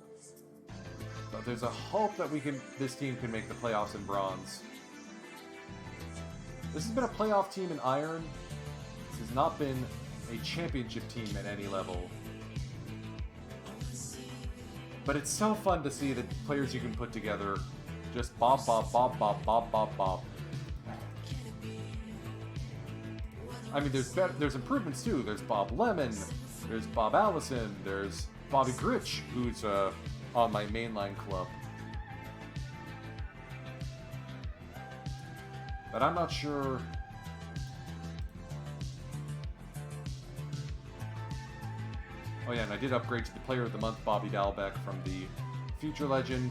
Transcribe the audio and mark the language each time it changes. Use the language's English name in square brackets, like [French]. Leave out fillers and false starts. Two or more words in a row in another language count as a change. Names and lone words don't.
[English] But there's a hope that this team can make the playoffs in bronze. This has been a playoff team in iron. This has not been a championship team at any level. But it's so fun to see the players you can put together. Just bob, bob, bob, bob, bob, bob, bob. I mean, there's improvements too. There's Bob Lemon, there's Bob Allison, there's Bobby Gritch, who's on my mainline club. But I'm not sure. Oh yeah, and I did upgrade to the Player of the Month, Bobby Dalbeck, from the Future Legend.